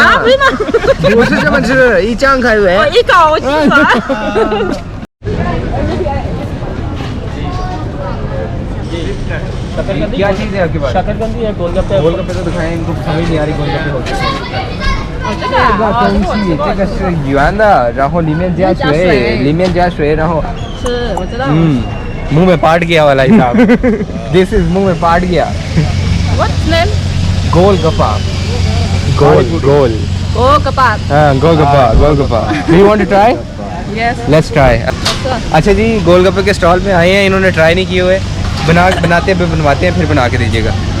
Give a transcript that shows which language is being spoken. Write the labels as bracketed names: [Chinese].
[Chinese] 啊，不是吗？不是这么吃，一张开胃。我一口我吃完。 [Hindi] क्या चीज़ है आपके पास? शकरकंदी है, गोलगप्पे गोलगप्पे तो दिखाएं, इनको समझ नहीं आ रही गोलगप्पे होते हैं। [Chinese] 这个啊，东西，这个是圆的，然后里面加水，里面加水，然后是我知道。 [Hindi] मुंह में पाट गया वाला हिसाब। [English] This is [Hindi] मुंह में पाट गया। [English] What's name? [Hindi] गोलगप्पा। गोल। [English] Oh, kebab. [Hindi] हाँ, golgappa. [English] Do you want to try? Yes. Let's try. [Hindi] अच्छा जी, गोलगप्पे के स्टॉल पे आए हैं, इन्होंने ट्राई नहीं किए हुए, बनाते हैं बनवाते हैं, फिर बना के दीजिएगा।